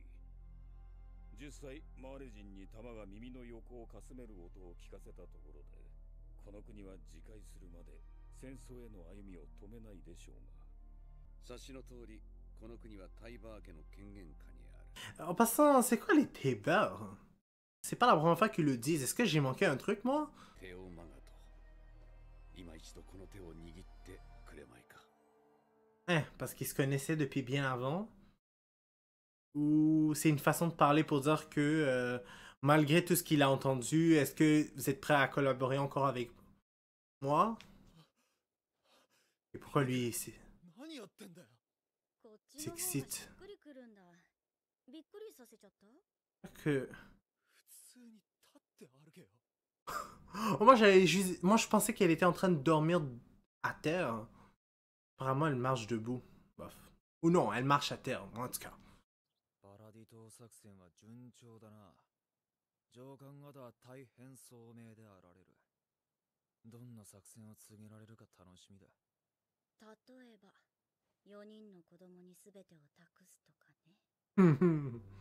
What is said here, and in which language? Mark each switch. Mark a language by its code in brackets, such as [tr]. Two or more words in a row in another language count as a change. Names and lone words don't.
[ja] 実際マーレ人に弾が耳の横をかすめる音を聞かせたところで、この国は自戒するまで戦争への歩みを止めないでしょうが。察しの通り、この国はタイバー家の権限下にある。 [fr] En passant, c'est quoi les Taber? C'est pas la première fois qu'ils le disent. Est-ce que j'ai manqué un truc, moi? [ja] テオマガト。今一度この手を握ってくれまいか。 [fr] Hein, parce qu'ils se connaissaient depuis bien avant? Ou c'est une façon de parler pour dire que malgré tout ce qu'il a entendu, est-ce que vous êtes prêt à collaborer encore avec moi? Et pourquoi lui s'excite? Que... Oh, moi je pensais qu'elle était en train de dormir à terre. Apparemment elle marche debout. Bof. Ou non, elle marche à terre, en tout cas. [ja] パラディ島作戦は順調だな。上官方は大変聡明であられる。どんな作戦を告げられるか楽しみだ。例えば、4人の子供に全てを託すとかね。